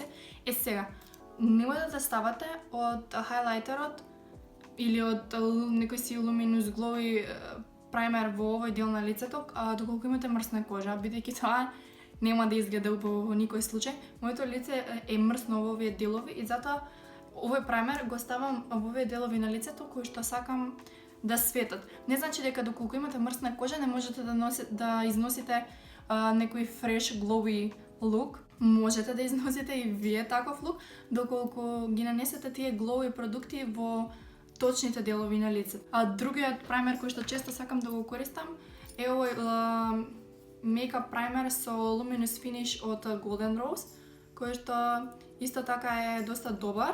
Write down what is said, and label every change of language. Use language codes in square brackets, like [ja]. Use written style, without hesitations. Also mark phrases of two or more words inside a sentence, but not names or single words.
[mk] Сега, немојте да ставате од хайлайтерот или од некој си [en] Luminous Glowy [mk] праймер во овој дел на лицето, доколку имате мрсна кожа, бидејќи тоа нема да изгледа убаво во никој случај. Моето лице е мрсно во овие делови и затоа овој праймер го ставам во овие делови на лицето кои што сакам да светат. Не значи дека доколку имате мрсна кожа не можете да износите некој [en] fresh glowy [mk] лук. Можете да износите и вие таков лук, доколку ги нанесете тие glowy продукти во точните делови на лицето. А другиот праймер кој што често сакам да го користам е овој [en] makeup primer [mk] со Luminous Finish од Golden Rose, кој што исто така е доста добар.